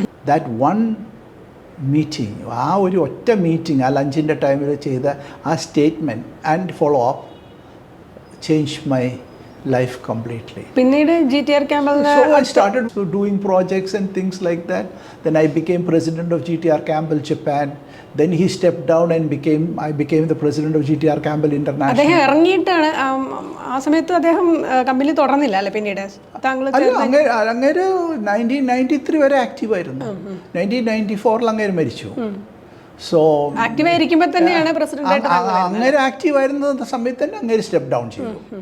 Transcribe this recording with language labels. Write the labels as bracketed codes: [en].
[en] That one meeting, [ml] ആ ഒരു ഒറ്റ മീറ്റിംഗ്, ആ ലഞ്ചിൻ്റെ ടൈമിൽ ചെയ്ത ആ statement [en] And follow up changed my life completely. [ml] പിന്നീട് GTR Campbell. [en] So I started doing projects and things like that. Then I became president of GTR Campbell Japan. Then he stepped down and I became the president of GTR Campbell International. [ml] അദ്ദേഹം ഇറങ്ങിയിട്ടാണ് ആ സമയത്ത് അദ്ദേഹം company തുടർന്നില്ല അല്ലേ? പിന്നീട് താങ്കൾ അങ്ങേര് 1993 വരെ active ആയിരുന്നു. 1994 അങ്ങേര് മരിച്ചു. സോ ആക്റ്റീവ് ആയിരിക്കുമ്പോൾ തന്നെയാണ് പ്രസിഡന്റ്. അങ്ങേര് ആക്റ്റീവ് ആയിരുന്ന സമയത്ത് തന്നെ അങ്ങേര് സ്റ്റെപ്പ് ഡൗൺ ചെയ്തു.